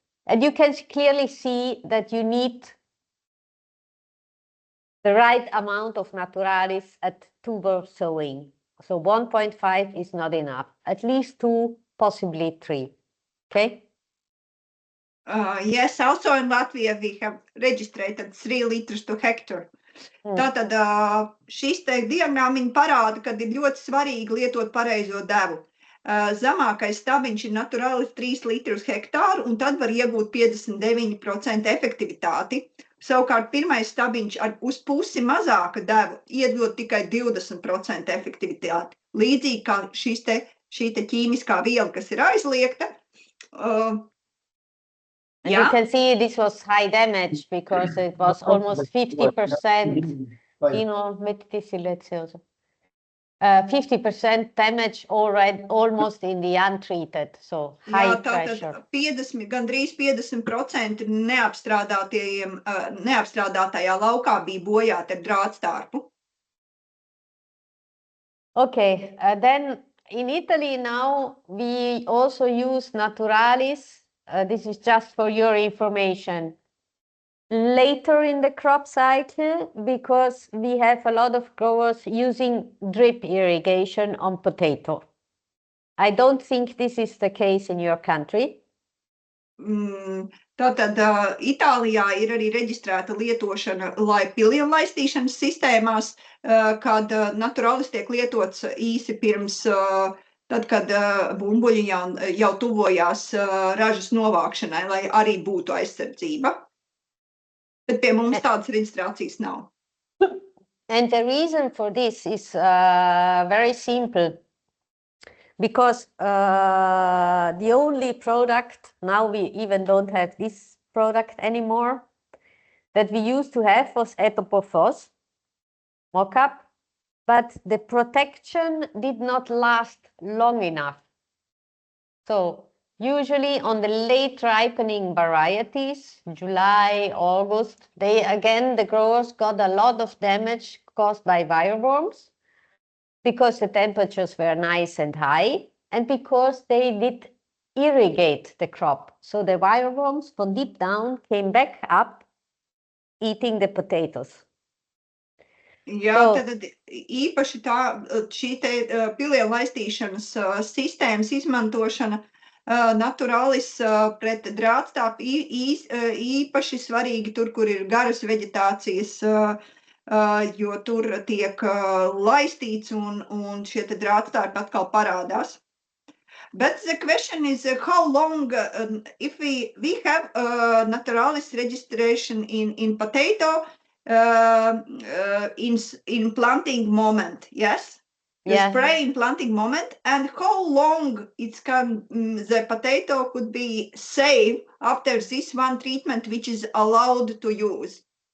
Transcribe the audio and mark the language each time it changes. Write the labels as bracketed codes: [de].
[en] And you can clearly see that you need the right amount of Naturalis at tuber sowing. So 1.5 is not enough, at least 2, possibly 3. Okay? Yes, also in Latvia we have registered 3 liters to hectare. [lv] Tātad šis te diagrammiņi parāda, ka ir ļoti svarīgi lietot pareizo devu. Zemākais stabiņš ir Naturalis 3 litri uz hektāru, un tad var iegūt 59% efektivitāti. Savukārt pirmais stabiņš ar uz pusi mazāka deva iedod tikai 20% efektivitāti. Līdzīgi kā šī te ķīmiskā viela, kas ir aizliegta. [en] And you can see this was high damage because it was almost 50%, 50% damage already almost in the untreated, so high pressure. [lv] Gandrīz 50% neapstrādātajā laukā bija bojāti ar drātstārpu. [en] Okay, then in Italy now we also use Naturalis. This is just for your information. Later in the crop cycle, because we have a lot of growers using drip irrigation on potato. I don't think this is the case in your country. [lv] Tātad Itālijā ir arī reģistrēta lietošana pilienlaistīšanas sistēmās, kad Naturalis tiek lietots īsi pirms tad, kad bumbuļi jau tuvojās ražas novākšanai, lai arī būtu aizsardzība. Bet pie mums tādas reģistrācijas nav. [en] And the reason for this is very simple. Because the only product, now we even don't have this product anymore, that we used to have was Etopo-Phos mock-up. But the protection did not last long enough. So usually on the late ripening varieties, July, August, the growers got a lot of damage caused by wireworms because the temperatures were nice and high and because they did irrigate the crop. So the wireworms from deep down came back up eating the potatoes. [lv] Jā, tad īpaši šī te pilienlaistīšanas sistēmas izmantošana Naturalis pret drātstāpu īpaši svarīgi tur, kur ir garas veģetācijas, jo tur tiek laistīts un šie te drātstāpi atkal parādās. [en] But the question is how long, if we have Naturalis registration in potato, in planting moment, yes? The spray in planting moment, and how long the potato could be safe after this one treatment which is allowed to use?